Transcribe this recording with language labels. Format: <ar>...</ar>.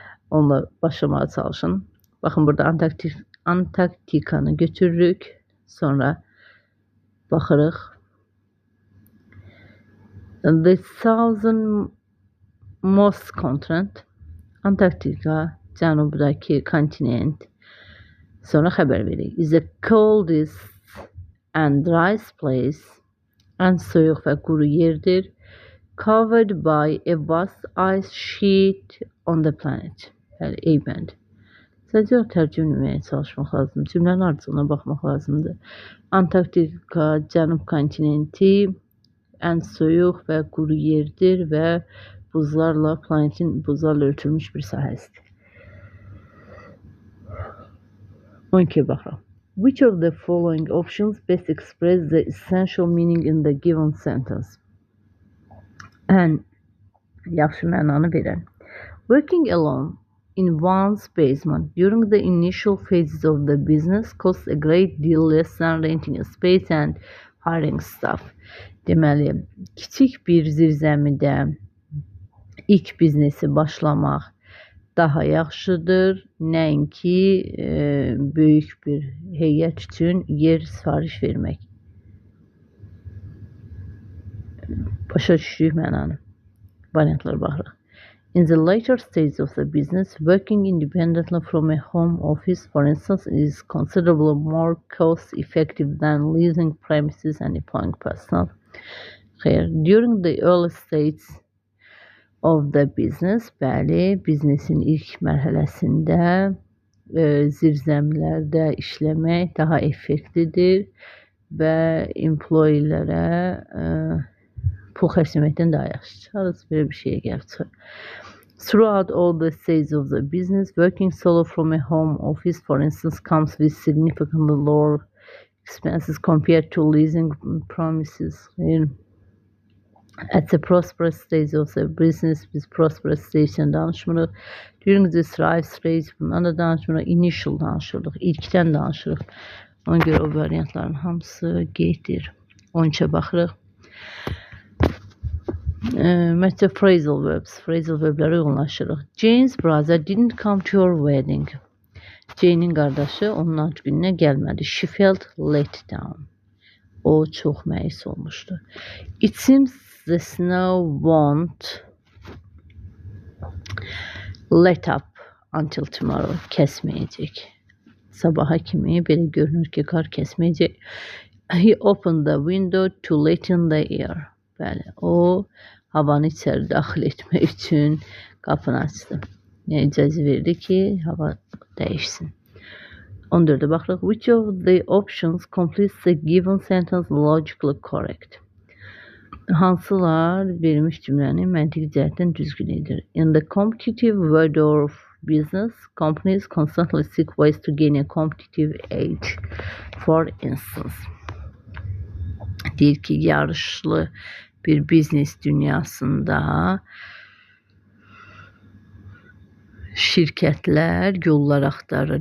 <az>Onunla başlamaya çalışın. Bakın burada Antarktikanı götürürük. Sonra baxırıq.</az> <en>The southernmost continent.</en> <az>Antarktika, cənubdakı kontinent. Sonra xəbər veririk.</az> <en>Is the coldest and driest place.</en> <az>Ən soyuq və quru yerdir.</az> <en>Covered by a vast ice sheet on the planet.</en> <az>Yəni eybənd. Sadəcə tərcümə etməyə çalışmaq lazım. Cümlənin ardıcılığına baxmaq lazımdır. Antarktika, cənub kontinenti ən soyuq və quru yerdir və planetin buzlarla örtülmüş bir sahəsidir. 12 baxaq.</az> <en>Which of the following options best express the essential meaning in the given sentence?</en> <az>Ən yaxşı mənanı verən.</az> <en>Working alone in one's basement during the initial phases of the business costs a great deal less than renting a space and hiring staff.</en> <az>Deməli, kiçik bir zirzəmidə ilk biznesi başlamaq daha yaxşıdır, nəinki böyük bir heyət üçün yer sifariş vermək. Başa düşdük mənanı. Variantlara baxırıq.</az> <en>In the later stage of the business, working independently from a home office, for instance, is considerably more cost-effective than leasing premises and employing personnel. During the early stages of the business,</en> <az>bəli, biznesin ilk mərhələsində zirzəmilərdə işləmək daha effektivdir və employeelərə pul xərcləməkdən daha yaxşı. Harası belə bir şeyə gəlib çıxır.</az> <en>Throughout all the stages of the business, working solo from a home office, for instance, comes with significantly lower expenses compared to leasing premises. At the prosperous stage of the business,</en> <az>biz prosperous stage'den danışmırıq.</az> <en>During the thrive stage,</en> <az>bundan da danışmırıq. Initial danışırıq, ilkdən danışırıq. Ona görə o variantların hamısı qeyddir. 13'e baxırıq.</az> <en>Metaphrasal verbs,</en> <az>phrasal verbləri yoğunlaşırıq.</az> <en>Jane's brother didn't come to your wedding.</en> <az>Jane'in qardaşı onun ad gününə gəlmədi.</az> <en>She felt let down.</en> <az>O çox məyus olmuşdu.</az> <en>It seems the snow won't let up until tomorrow.</en> <az>Kəsməyəcək. Sabaha kimi belə görünür ki, qar kəsməyəcək.</az> <en>He opened the window to let in the air.</en> <az>Bəli, o havanı içəri daxil etmək üçün qapını açdı. Yəni icazə verdi ki, hava dəyişsin. 14'e baxırıq.</az> <en>Which of the options completes the given sentence logically correct?</en> <az>Hansılar verilmiş cümləni məntiqi cəhətdən düzgün edir?</az> <en>In the competitive world of business, companies constantly seek ways to gain a competitive edge. For instance,</en> <az>deyir ki, yarışlı bir biznes dünyasında şirkətlər yollar axtarır.</az>